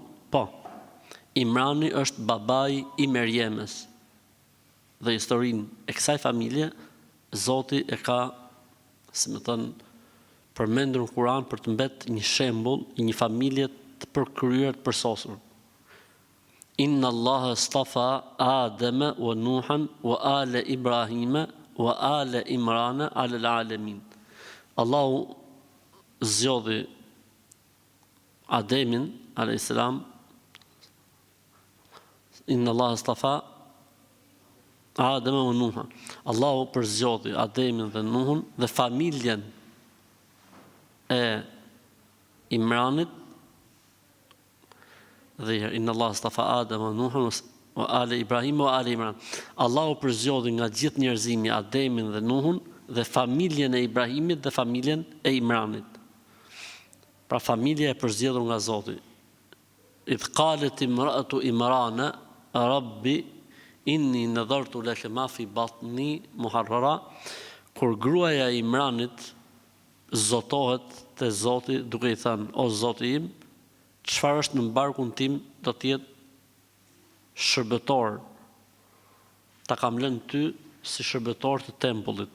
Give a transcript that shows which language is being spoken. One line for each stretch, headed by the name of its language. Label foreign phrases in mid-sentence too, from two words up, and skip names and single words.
Albanian: Po. Imrani është babai I Merjemes. Dhe historinë e kësaj familje Zoti e ka, si më thënë, përmendur në Kur'an për të mbetë një shembull I një familje të përkryer, të përsosur.
Arabic: إن الله اصطفى آدم ونوحا وآل إبراهيم وآل عمران على العالمين.
Albanian: Allahu zgjodhi Ademin a.s.
Arabic: إن الله اصطفى آدم ونوحا.
Albanian: Allahu përzgjodhi Ademin dhe Nuhun dhe familjen e Imranit dhe
Arabic: إن الله اصطفى آدم ونوحا وآل إبراهيم وآل عمران.
Albanian: Allahu përzgjodhi nga gjithë njerëzimi Ademin dhe Nuhun dhe familjen e Ibrahimit dhe familjen e Imranit. Pra familja e përzgjedhur nga Zoti.
Arabic: إذ قالت امرأة عمران رب إني نذرت لك ما في بطني محررا,
Albanian: kur gruaja e Imranit zotohet te Zoti duke I thënë: O Zoti im, çfarë është në barkun tim do të jetë shërbëtor. Ta kam lënë ty si shërbëtor të tempullit.